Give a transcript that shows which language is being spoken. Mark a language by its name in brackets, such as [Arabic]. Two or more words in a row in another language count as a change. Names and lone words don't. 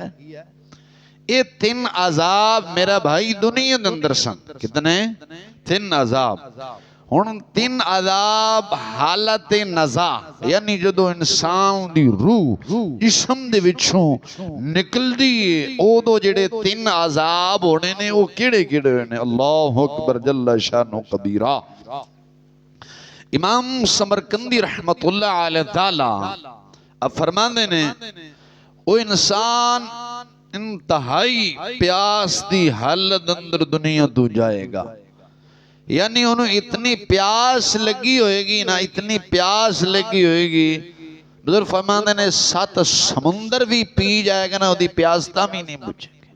[Punjabi] ایہہ 3 عذاب میرا بھائی دنیا دے اندر سن. کتنے؟ 3 عذاب. ہن 3 عذاب حالت نزع، یعنی جدوں انسان دی روح جسم دے وچوں نکلدی اے، اودوں جیہڑے 3 عذاب ہونے نیں، او کیہڑے کیہڑے نیں? [Arabic] الله أكبر جل شأنه كبيرا. [Punjabi] امام سمرقندی رحمۃ اللہ علیہ تعالیٰ اب فرماتے نیں، او انسان انتہائی پیاس دی حالت اندر دنیا توں جائے گا. یعنی اوہنوں اتنی پیاس لگی ہووے گی نا، اتنی پیاس لگی ہووے گی، بزرگ فرماتے نیں 7 سمندر بھی پی جائے گا نا، اوہدی پیاس تاں بھی نہیں بجھے گی.